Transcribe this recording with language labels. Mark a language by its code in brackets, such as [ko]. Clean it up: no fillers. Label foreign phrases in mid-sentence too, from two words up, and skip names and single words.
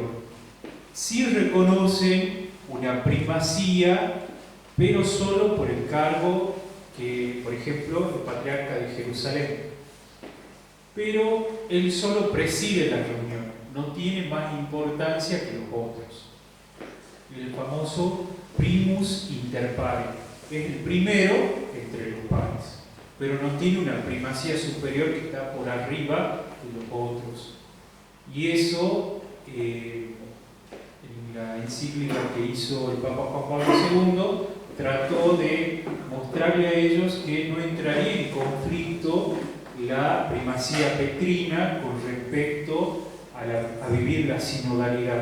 [es] Sí reconocen una primacía, pero solo por el cargo que, por ejemplo, el patriarca de Jerusalén. Pero él solo preside la reunión, no tiene más importancia que los otros. El famoso [la] primus inter pares, [es] es el primero entre los pares, pero no tiene una primacía superior que está por arriba de los otros. Y eso, en la encíclica que hizo el Papa Juan Pablo II, trató de mostrarle a ellos que no entraría en conflicto la primacía petrina con respecto a vivir la sinodalidad.